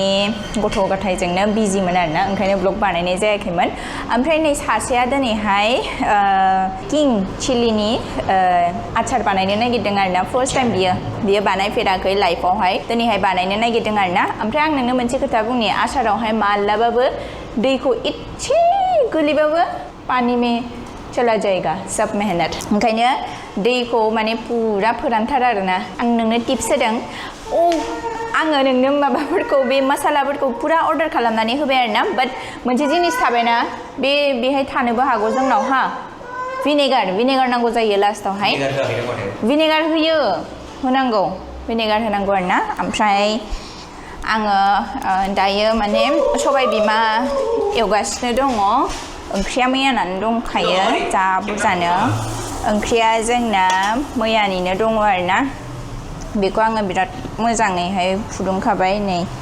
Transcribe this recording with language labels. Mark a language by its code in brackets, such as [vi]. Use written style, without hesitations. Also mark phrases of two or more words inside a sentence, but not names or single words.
[brx] गथ' गथायजोंनो बिजिमोन आरोना ओंखायनो ब्लग बानायनाय जायाखैमोन ओमफ्राय नै सासेया दिनैहाय किं चिलिनि आचार बानायनो नागिरदों आरोना [en] first time [brx] बियो बानायफेराखै लाइफआवहाय दिनैहाय बानायनो नागिरदों आरोना ओमफ्राय आं नोंनो मोनसे खोथा बुंनि आचारावहाय मालाबाबो दैखौ इसे गोलैबाबो [hi] पानी में चला जाएगा सब मेहनत [brx] ओंखायनो दैखौ माने पुरा फोरानथार आरोना आं नोंनो टिप्स होदों आङो नोंनो माबाफोरखौ बे मसालाफोरखौ पुरा अर्डार खालामनानै होबाय आरोना बाट मोनसे जिनिस थाबायना बेहाय थानोबो हागौ जोंनाव हा भिनेगार नांगौ जायो लास्टावहाय भिनेगार होनांगौ भिनेगार होनांगौ आरोना ओमफ्राय आङो दायो माने सबाय बिमा एवगासिनो दङ ओंख्रिया मैयानानो दंखायो जा बुरजानो ओंख्रिया जोंना मैयानिनो दङ आरोना बेखौ आङो बिराद मोजाङैहाय फुदुंखाबाय नै